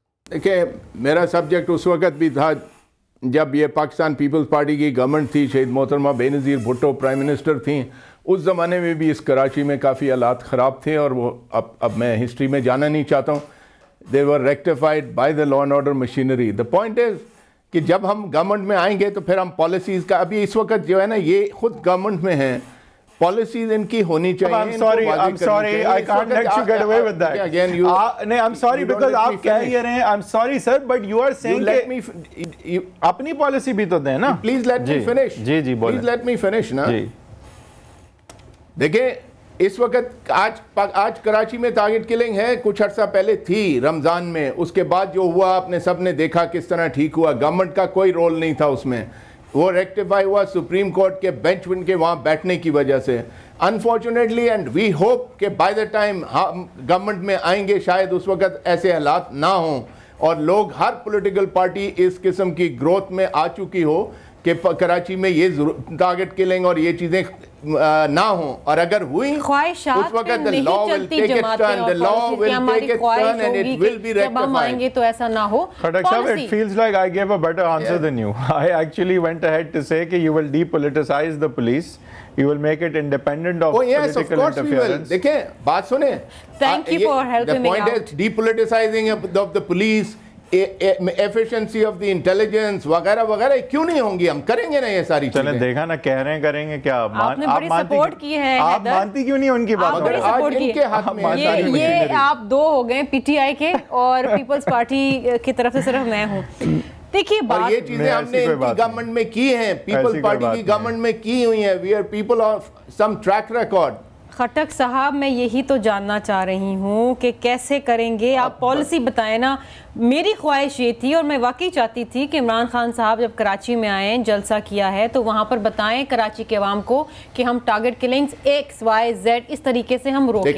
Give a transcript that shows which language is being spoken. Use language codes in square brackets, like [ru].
[ur] देखिए, मेरा सब्जेक्ट उस वक्त भी था جب یہ پاکستان پیپلز پارٹی کی گورنمنٹ تھی, شہید محترمہ بے نظیر بھٹو پرائم منسٹر تھیں, اس زمانے میں بھی اس کراچی میں کافی حالات خراب تھے, اور وہ اب میں ہسٹری میں جانا نہیں چاہتا ہوں. [en] they were rectified by the law and order machinery. the point is [ur] کہ جب ہم گورنمنٹ میں آئیں گے تو پھر ہم پالیسیز کا, ابھی اس وقت جو ہے نا یہ خود گورنمنٹ میں ہیں, پالیسیز ان کی ہونی چاہیے. [en] I'm sorry, I can't let you get away with that. Again, I'm sorry because [ur] آپ کہہ یہ رہے ہیں, [en] I'm sorry sir, but you are saying [ur] کہ اپنی پالیسی بھی تو دیں نا. [en] Please let me finish. [ur] جی جی بولیں. [en] Please let me finish نا. [ur] دیکھیں اس وقت آج کراچی میں ٹارگٹ کلنگ ہے, کچھ عرصہ پہلے تھی رمضان میں, اس کے بعد جو ہوا آپ نے سب نے دیکھا کس طرح ٹھیک ہوا. گورنمنٹ کا کوئی رول نہیں تھا اس میں, وہ ریکٹیفائی ہوا سپریم کورٹ کے بینچ ان کے وہاں بیٹھنے کی وجہ سے. [en] unfortunately and we hope [ur] کہ [en] by the time [ur] ہم گورنمنٹ میں آئیں گے شاید اس وقت ایسے حالات نہ ہوں, اور لوگ ہر پولیٹیکل پارٹی اس قسم کی گروتھ میں آ چکی ہو کہ کراچی میں یہ ٹارگٹ کلنگ اور یہ چیزیں نہ ہوں, اور اگر ہوئی اس وقت [en] the law will take its turn, the law will take its turn and it will be rectified. [ur] جب ہم آئیں گے تو ایسا نہ ہو. [en] Khattak sahab, it feels like I gave a better answer than you. I actually went ahead to say کہ you will depoliticize the police, you will make it independent of political interference. [ur] دیکھیں بات سنیں, [en] thank you for helping me out. The point is depoliticizing of the police, efficiency of the intelligence [ur] وغیرہ وغیرہ کیوں نہیں ہوں گی, ہم کریں گے نا یہ ساری چیزیں. چلیں دیکھا نا کہہ رہے ہیں کریں گے کیا, آپ نے بڑی سپورٹ کی ہے, آپ مانتی کیوں نہیں ان کی بات. بڑی سپورٹ کی ہے, یہ آپ دو ہو گئے پی ٹی آئی کے اور پیپلز پارٹی کی طرف سے صرف میں ہوں. دیکھیے بات یہ چیزیں ہم نے ان کی گورنمنٹ میں کی ہیں, پیپلز پارٹی کی گورنمنٹ میں کی ہوئی ہیں. [en] we are people of some track record. [ur] Khattak صاحب میں یہی تو جاننا چاہ رہی ہوں کہ کیسے کریں گے, آپ پالیسی بتائیں نا. میری خواہش یہ تھی اور میں واقعی چاہتی تھی کہ عمران خان صاحب جب کراچی میں آئیں, جلسہ کیا ہے, تو وہاں پر بتائیں کراچی کے عوام کو کہ ہم target killings x Y Z اس طریقے سے ہم روکیں گے.